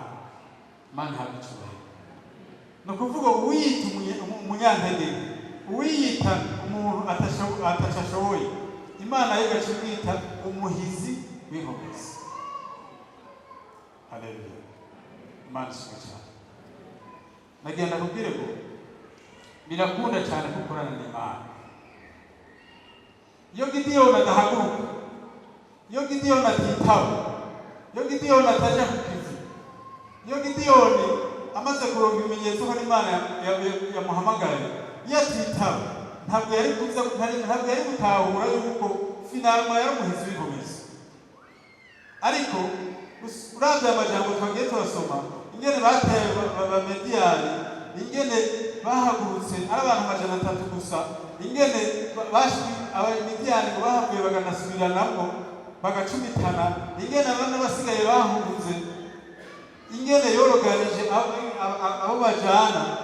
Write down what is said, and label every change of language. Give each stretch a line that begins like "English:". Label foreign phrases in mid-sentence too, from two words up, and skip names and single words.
Rundi: Imana ihabwe icyubahiro. Ni ukuvuga uwiyita umunyantege nke, uwiyita umuntu atashoboye, Imana yo igaca imwita umuhizi w'inkomezi. Haleluya. Imana ishimwe cyane. Nagenda kubwire ngo birakunda cyane gukorana n'Imana. Iyo Gideyoni adahaguruka, iyo Gideyoni atitaba, iyo Gideyoni ataja ku kivi, iyo Gideyoni amaze kuronka ibimenyetso ko Imana yamuhamagaye yatitaba ntabwo yari gutahura yuko finalma yaramuhize ibikomeza. Ariko uravye amajambo twagiye turasoma ingene bateye abamediyani, ingene bahagurutse ari abantu 300 gusa, ingene abamediyani ngo bahavuye baganasubiranamo bagacumitana, ingene abana basigaye bahunze, ingene yoroganije abo bajana.